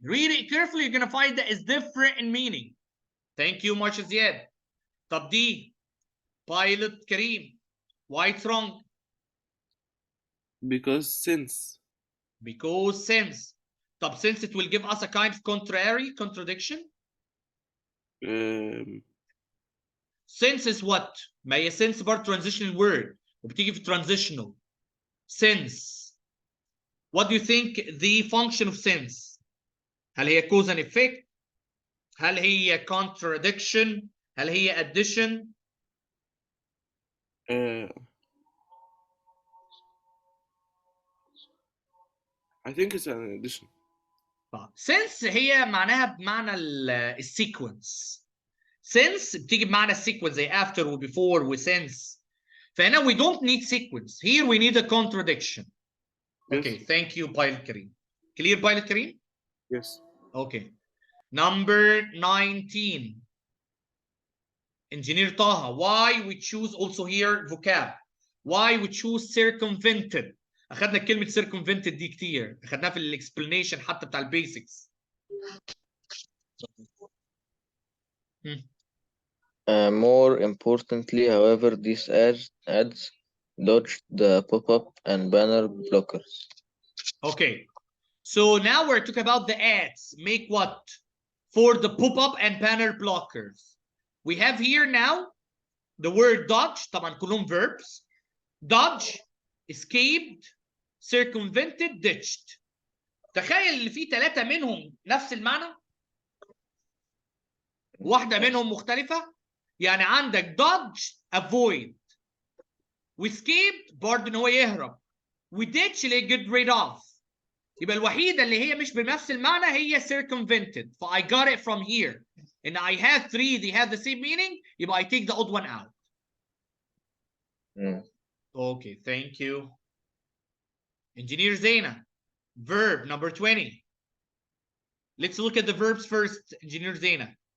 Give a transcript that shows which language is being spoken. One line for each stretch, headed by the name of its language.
English: Read it carefully, you're going to find that it's different in meaning. Thank you much, Ziad.
Arabic: طب دي Pilot Kareem.
English: Why it's wrong? Because since. Because since. طب since it will give us a kind of contradiction. Since is what?
Arabic: ما هي since برضه
English: transitional word
Arabic: وبتيجي في transitional.
English: Since. What do you think the function of since?
Arabic: هل هي
English: cause and effect؟
Arabic: هل هي contradiction؟ هل هي addition؟
English: I think it's an addition.
Arabic: since هي معناها بمعنى السيكونس. since بتيجي بمعنى السيكونس زي after و before و since.
English: فهنا we don't need sequence. Here we need a contradiction. Yes. Okay, thank you, Pilot Kareem. Clear, Pilot Kareem? Yes. Okay. Number 19. Engineer Taha, why we choose also here vocab? Why we choose circumvented?
Arabic: أخذنا كلمة circumvented دي كتير. أخذناها في الإكسبلانيشن حتى بتاع البيسكس.
English: More importantly, however, these ads dodge the pop-up and banner blockers. Okay. So now we're talking about the ads. Make what? For the pop-up and banner blockers. We have here now the word dodge.
Arabic: طبعا كلهم verbs.
English: Dodge, escaped, circumvented, ditched.
Arabic: تخيل اللي فيه 3 منهم نفس المعنى. واحدة منهم مختلفة. يعني عندك dodge, avoid. وescaped برضه ان هو يهرب.
English: ودitch اللي get rid of.
Arabic: يبقى الوحيدة اللي هي مش بنفس المعنى هي circumvented.
English: ف I got it from here. And I have 3 they have the same meaning. يبقى I take the odd one out. Okay, thank you. Engineer Zaina. Verb number 20. Let's look at the verbs first, Engineer Zaina.